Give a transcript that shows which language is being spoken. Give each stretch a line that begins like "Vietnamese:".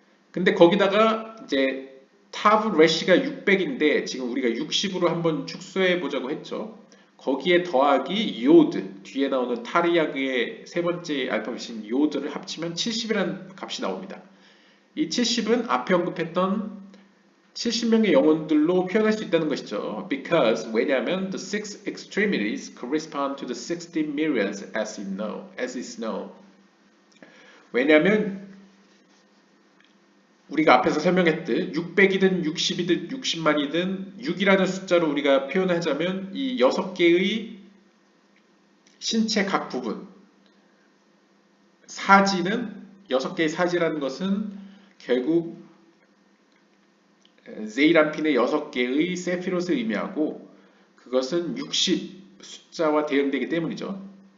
Korean: 근데 거기다가 이제 타브 레시가 600인데 지금 우리가 60으로 한번 축소해 보자고 했죠. 거기에 더하기 요드 뒤에 나오는 타리야그의 세 번째 알파벳인 요드를 합치면 70이라는 값이 나옵니다. 이 70은 앞에 언급했던 70명의 영혼들로 표현할 수 있다는 것이죠.
English: Because
Korean: 왜냐하면
English: the six extremities correspond to the 60 myriads as is known.
Korean: 왜냐하면 우리가 앞에서 설명했듯 600이든 60이든 60만이든 6이라는 숫자로 우리가 표현하자면 이 6개의 신체 각 부분 사지는 6개의 사지라는 것은 결국 제이란핀의 6개의 세피롯을 의미하고 그것은 60 숫자와 대응되기 때문이죠.